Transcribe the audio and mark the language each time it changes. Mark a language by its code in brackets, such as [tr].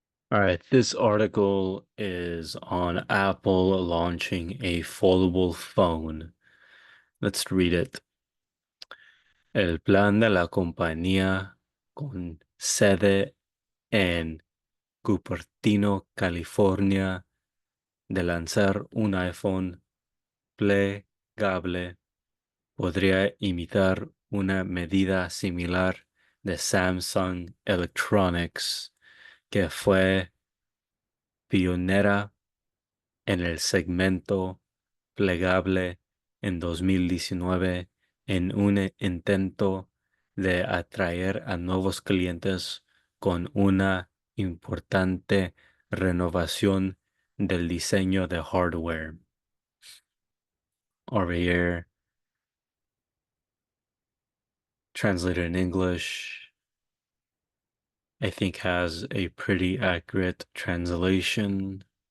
[en] All right, this article is on Apple launching a foldable phone. Let's read it. [es] El plan de la compañía con sede en Cupertino, California, de lanzar un iPhone plegable podría imitar una medida similar de Samsung Electronics, que fue pionera en el segmento plegable en 2019 en un intento de atraer a nuevos clientes con una importante renovación del diseño de hardware. [en] Over here, translated in English, I think has a pretty accurate translation.